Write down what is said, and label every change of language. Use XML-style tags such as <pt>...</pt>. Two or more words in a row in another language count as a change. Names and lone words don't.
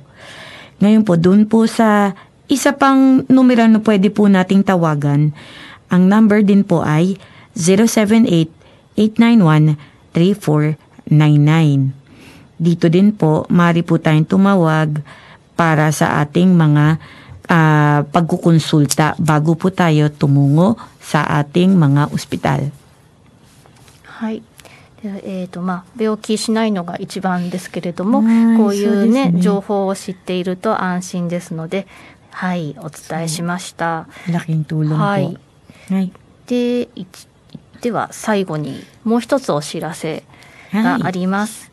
<tl>Ngayon po, dun po sa isa pang numero na pwede po nating tawagan, ang number din po ay 078-891-3499. Dito din po, maaari po tayong tumawag para sa ating mga pagkukonsulta bago po tayo tumungo sa ating mga ospital.</tl> <ja>はい。で病気しないのが一番ですけれども、はいこういうそうですね情報を知っていると安心ですので、はい、お伝えしました。</ja> <tl>Laking tulong</tl> <ja>は</ja> <tl>po.</tl> <ja>い。 Right. では最後にもう一つお知らせがあります。</ja>